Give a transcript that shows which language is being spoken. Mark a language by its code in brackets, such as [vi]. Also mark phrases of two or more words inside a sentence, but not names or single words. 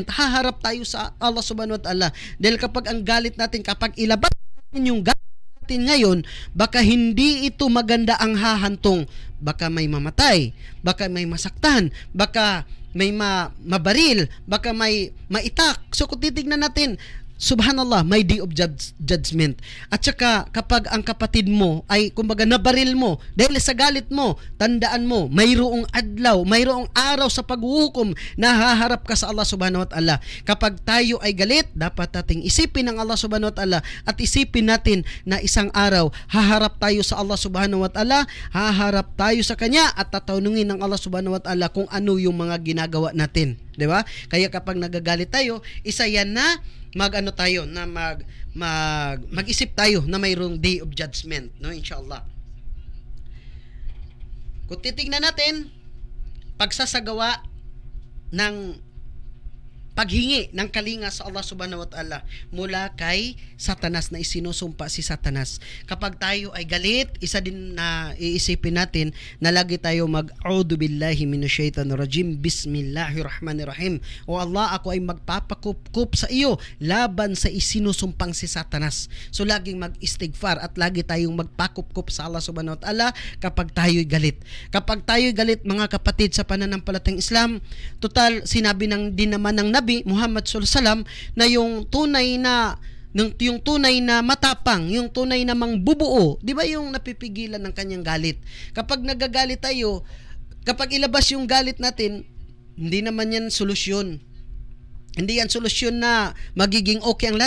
[tl] Haharap tayo sa Allah [ar] سبحانه وتعالى. [tl] Dahil kapag ang galit natin, kapag ilabas natin yung galit ngayon, baka hindi ito maganda ang hahantong. Baka may mamatay, baka may masaktan, baka may mabaril, baka may maitak. So kung titignan natin, [en] subhanallah, may day of judgment. [tl] At saka kapag ang kapatid mo ay kumbaga nabaril mo dahil sa galit mo, tandaan mo, mayroong adlaw, mayroong araw sa paghuhukom na haharap ka sa Allah [ar] سبحانه وتعالى. [tl] Kapag tayo ay galit, dapat nating isipin ang Allah [ar] سبحانه وتعالى [tl] at isipin natin na isang araw haharap tayo sa Allah [ar] سبحانه وتعالى, [tl] haharap tayo sa Kanya at tatanungin ng Allah [ar] سبحانه وتعالى [tl] kung ano yung mga ginagawa natin. 'Di ba? Kaya kapag nagagalit tayo, isa yan na mag-isip tayo na mayroong [en] day of judgment, [tl] no, inshallah. Kung titingnan natin pagsasagawa ng paghingi ng kalinga sa Allah [ar] سبحانه وتعالى [tl] mula kay Satanas, na isinusumpa si Satanas. Kapag tayo ay galit, isa din na iisipin natin na lagi tayo mag- [ar] أعوذ بالله من الشيطان الرجيم بسم الله الرحمن الرحيم. [tl] O Allah, ako ay magpapakup sa iyo laban sa isinusumpang si Satanas. So laging mag-istighfar at lagi tayong magpakup sa Allah [ar] سبحانه وتعالى [tl] kapag tayo'y galit. Kapag tayo'y galit, mga kapatid sa pananampalatayang Islam, total sinabi din naman ng Nabi Muhammad [ar] صلى الله عليه وسلم [tl] na yung tunay na matapang, yung tunay na mangbubuo, di ba, yung napipigilan ng kanyang galit. Kapag nagagalit tayo, kapag ilabas yung galit natin, hindi naman yan solusyon. Hindi yan solusyon na magiging okay ang lahat.